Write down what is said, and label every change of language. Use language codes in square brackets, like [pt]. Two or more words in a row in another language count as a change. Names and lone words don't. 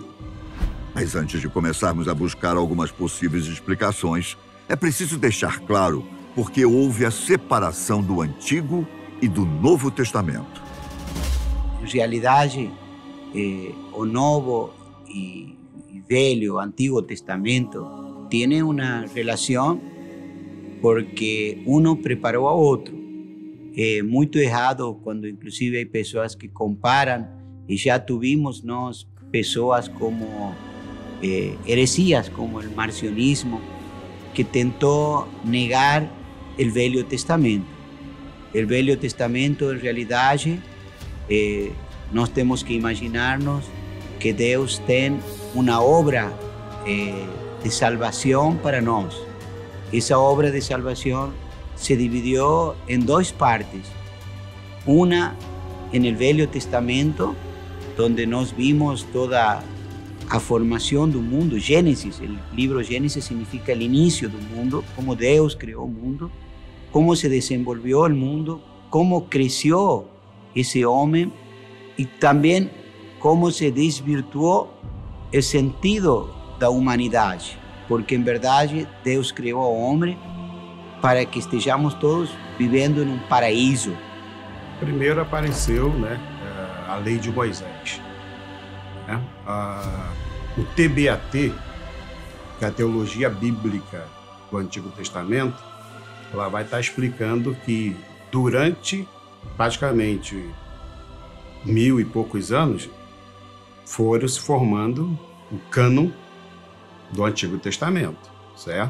[pt] Mas antes de começarmos a buscar algumas possíveis explicações, é preciso deixar claro por que houve a separação do Antigo e do Novo Testamento. Em realidade, [es] o Novo e Velho, Antigo Testamento, tienen una relación porque uno preparó a otro. Muy errado cuando inclusive hay personas que comparan, y ya tuvimos personas como heresías, como el marcionismo, que tentó negar el Velho Testamento. El Velho Testamento, en realidad, [pt] nós temos que imaginarnos que Deus tem uma obra de salvación para nós. [es] Esa obra de salvación se dividió en dos partes. Una en el Velho Testamento, donde nos vimos toda a formación del mundo. Gênesis, el libro Gênesis significa el inicio del mundo, cómo Deus creó el mundo, cómo se desenvolvió el mundo, cómo creció ese hombre y también cómo se desvirtuó el sentido [pt] da humanidade, porque em verdade Deus criou o homem para que estejamos todos vivendo em um paraíso. Primeiro apareceu, a lei de Moisés. O TBAT, que é a teologia bíblica do Antigo Testamento, ela vai estar explicando que durante praticamente 1000 e poucos anos foram se formando o cânon do Antigo Testamento, certo?